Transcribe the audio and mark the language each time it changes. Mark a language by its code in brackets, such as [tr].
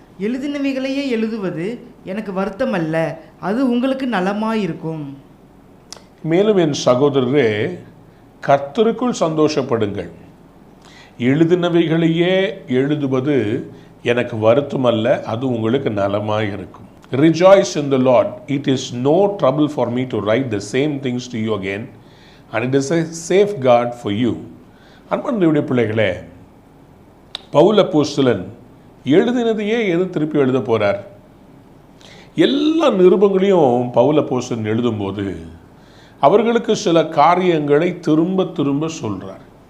[ta] எழுதினவைகளையே எழுதுவது எனக்கு வருத்தமல்ல, அது உங்களுக்கு நலமாயிருக்கும். மேலும் என் சகோதரரே, கர்த்தருக்குள் சந்தோஷப்படுங்கள். எழுதினவைகளையே எழுதுவது எனக்கு வருத்தமல்ல, அது உங்களுக்கு நலமாயிருக்கும். [en] Rejoice in the Lord. It is no trouble for me to write the same things to you again, and it is a safeguard for you. [ta] அன்பான பிள்ளைகளே, பவுல் அப்போஸ்தலன் எழுதினதையே திருப்பி எழுத போறார். எல்லா நிருபங்களையும் பவுல் அப்போஸ்தலன் எழுதும்போது அவர்களுக்கு சில காரியங்களை திரும்ப திரும்ப சொல்றார்.